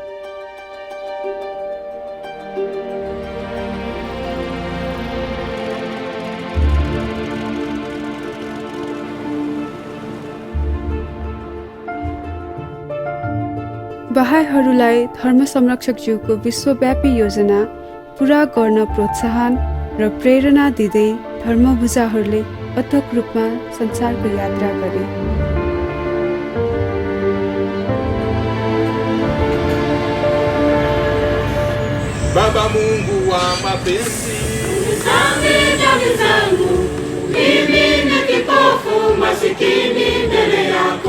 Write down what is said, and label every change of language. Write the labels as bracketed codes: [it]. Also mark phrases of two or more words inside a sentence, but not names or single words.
[ne] बाह्यहरूलाई धर्म संरक्षकज्यूको विश्वव्यापी योजना पूरा गर्न प्रोत्साहन र प्रेरणा दिँदै धर्मभुजाहरूले अथक रूपमा संसारको यात्रा गरे। [sw] Baba Mungu wa mapenzi, unisamehe dhambi zangu, mimi ni kipofu masikini mbele yako.